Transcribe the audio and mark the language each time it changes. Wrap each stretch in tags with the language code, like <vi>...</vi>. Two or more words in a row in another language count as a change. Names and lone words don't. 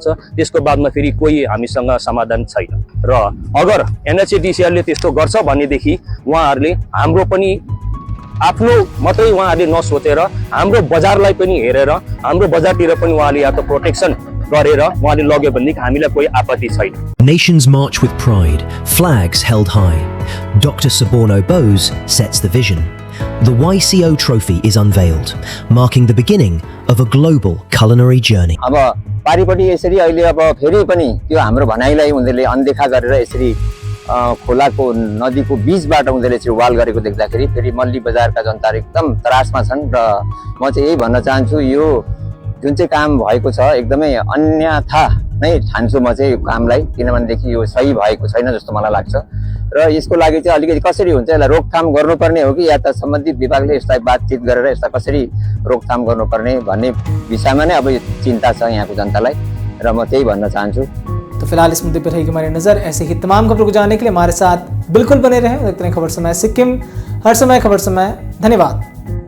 <ne>त्यसको बादमा फेरि कोही हामीसँग समाधान छैन र अगर एनएचआइडिसिएलले त्यस्तो गर्छ भनेदेखि उहाँहरूले हाम्रो पनि आफ्नो मात्रै उहाँहरूले नसोचेर हाम्रो बजारलाई पनि हेरेर हाम्रो बजारतिर पनि उहाँले या त प्रोटेक्सन गरेर उहाँले लग्यो भनेदेखि हामीलाई कोही आपत्ति छैन।</ne> <en>Nations march with pride, flags held high. Dr. Suborno Bose sets the vision. The YCO trophy is unveiled, marking the beginning of a global culinary journey.</en> <ne>अब पारिपट्टि यसरी अहिले अब फेरि पनि त्यो हाम्रो भनाइलाई उनीहरूले अनदेखा गरेर यसरी खोलाको नदीको बीचबाट उनीहरूले चाहिँ वाल गरेको देख्दाखेरि फेरि मल्ली बजारका जनताहरू एकदम त्रासमा छन् र म चाहिँ यही भन्न चाहन्छु यो जुन चाहिँ काम भएको छ एकदमै अन्यथा नै ठान्छु म चाहिँ यो कामलाई, किनभनेदेखि यो सही भएको छैन जस्तो मलाई लाग्छ र यसको लागि चाहिँ अलिकति कसरी हुन्छ यसलाई रोकथाम गर्नुपर्ने हो कि या त सम्बन्धित विभागले यसलाई बातचित गरेर यसलाई कसरी रोकथाम गर्नुपर्ने भन्ने विषयमा नै अब चिन्ता छ यहाँको जनतालाई र म त्यही भन्न चाहन्छु।</ne> <hi>तो फिलहाल इस मुद्दे पर रहेगी हमारी नजर। ऐसे ही तमाम खबरों को जानने के लिए हमारे साथ बिल्कुल बने रहें। देखते रहें खबर समय सिक्किम, हर समय खबर समय। धन्यवाद।</hi>